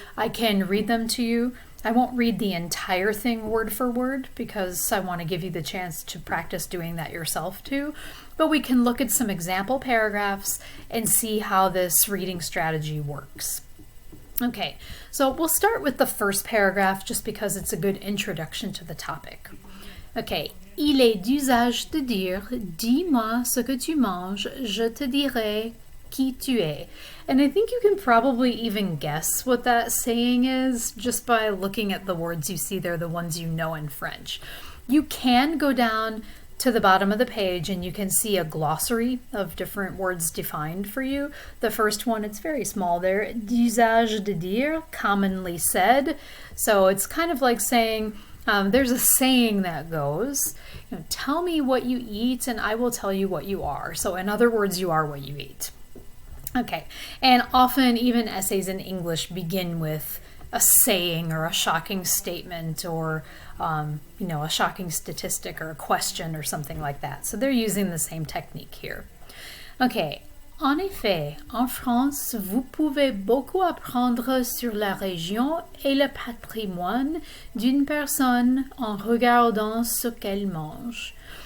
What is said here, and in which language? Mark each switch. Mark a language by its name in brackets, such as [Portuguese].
[English] I can read them to you. I won't read the entire thing word for word because I want to give you the chance to practice doing that yourself too. But we can look at some example paragraphs and see how this reading strategy works. Okay, so we'll start with the first paragraph just because it's a good introduction to the topic. [French] Okay, il est d'usage de dire, dis-moi ce que tu manges, je te dirai qui tu es. [English] And I think you can probably even guess what that saying is just by looking at the words you see there, the ones you know in French. You can go down to the bottom of the page and you can see a glossary of different words defined for you. The first one, it's very small there, [French] d'usage de dire, [English] commonly said. So it's kind of like saying, there's a saying that goes, tell me what you eat and I will tell you what you are. So in other words, you are what you eat. Okay, and often even essays in English begin with a saying or a shocking statement or a shocking statistic or a question or something like that. So they're using the same technique here. Okay. [French] En effet, en France, vous pouvez beaucoup apprendre sur la région et le patrimoine d'une personne en regardant ce qu'elle mange.